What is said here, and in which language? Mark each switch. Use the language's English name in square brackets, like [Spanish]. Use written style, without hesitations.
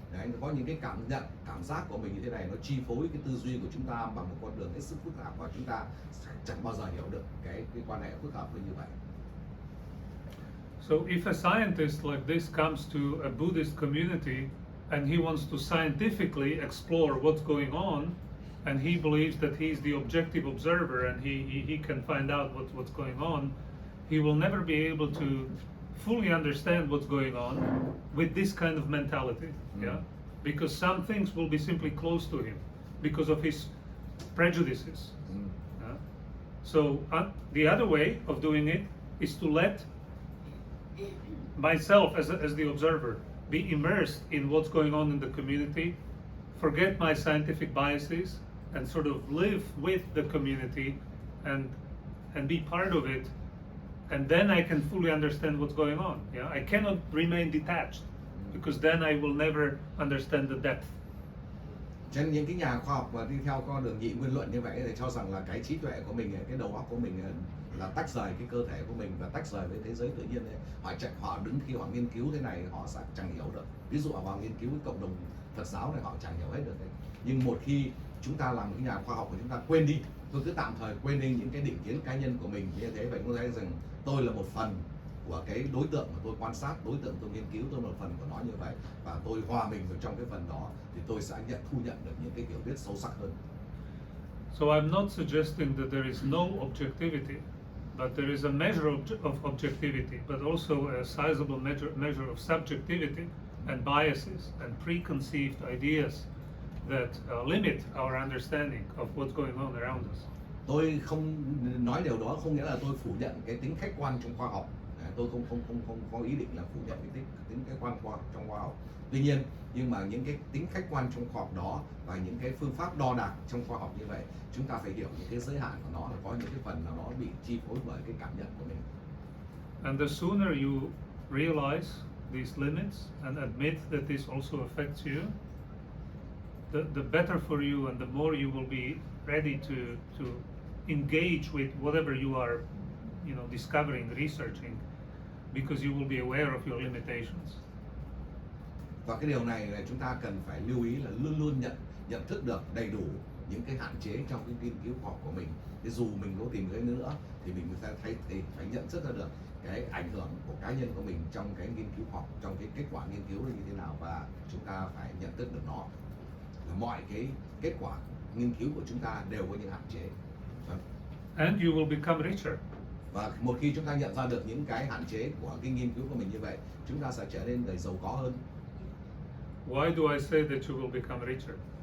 [Vietnamese] Đấy, có những cái cảm giác của mình như thế này, nó chi phối cái tư duy của chúng ta bằng một con đường hết sức phức tạp, và chúng ta chẳng bao giờ hiểu được cái quan hệ phức hợp như vậy. [English] So if a scientist like this comes to a Buddhist community and he wants to scientifically explore what's going on, and he believes that he's the objective observer and he can find out what's going on, he will never be able to fully understand what's going on with this kind of mentality. Yeah, because some things will be simply close to him because of his prejudices. Yeah? So the other way of doing it is to let myself as the observer be immersed in what's going on in the community, forget my scientific biases, and sort of live with the community and be part of it, and then I can fully understand what's going on. Yeah, I cannot remain detached, because then I will never understand the depth. [Vietnamese] Cho nên những cái nhà khoa học mà đi theo con đường nhị nguyên luận như vậy thì cho rằng là cái trí tuệ của mình, cái đầu óc của mình là tách rời cái cơ thể của mình và tách rời với thế giới tự nhiên ấy. Họ đứng khi họ nghiên cứu thế này họ sẽ chẳng hiểu được. Ví dụ họ nghiên cứu cái cộng đồng Phật giáo này họ chẳng hiểu hết được đấy. Nhưng một khi chúng ta làm cái nhà khoa học của chúng ta quên đi, tôi cứ tạm thời quên đi những cái định kiến cá nhân của mình như thế, vậy tôi thấy rằng tôi là một phần của cái đối tượng mà tôi quan sát, đối tượng tôi nghiên cứu, tôi là một phần của nó như vậy, và tôi hòa mình vào trong cái phần đó thì tôi sẽ thu nhận được những cái hiểu biết sâu sắc hơn. [English] So I'm not suggesting that there is no objectivity, but there is a measure of objectivity, but also a sizable measure of subjectivity and biases and preconceived ideas that limit our understanding of what's going on around us. [Vietnamese] Tôi không nói điều đó không nghĩa là tôi phủ nhận cái tính khách quan trong khoa học. Tôi không có ý định là phủ nhận cái tính khách quan trong khoa học. Tuy nhiên, nhưng mà những cái tính khách quan trong khoa học đó và những cái phương pháp đo đạc trong khoa học như vậy, chúng ta phải hiểu những cái giới hạn của nó, là có những cái phần nào nó bị chi phối bởi cái cảm nhận của mình. [English] And the sooner you realize these limits and admit that this also affects you, the better for you, and the more you will be ready to engage with whatever you are, you know, discovering, researching, because you will be aware of your limitations. [Vietnamese] Và cái điều này là chúng ta cần phải lưu ý là luôn luôn nhận thức được đầy đủ những cái hạn chế trong cái nghiên cứu khoa học của mình. Thì dù mình có tìm thấy nữa thì mình sẽ thấy thì phải nhận thức ra được cái ảnh hưởng của cá nhân của mình trong cái nghiên cứu khoa học, trong cái kết quả nghiên cứu là như thế nào, và chúng ta phải nhận thức được nó là mọi cái kết quả nghiên cứu của chúng ta đều có những hạn chế. [English] And you will become richer. [Vietnamese] Và một khi chúng ta nhận ra được những cái hạn chế của cái nghiên cứu của mình như vậy, chúng ta sẽ trở nên người giàu có hơn. [English] Why do I say that you will become richer?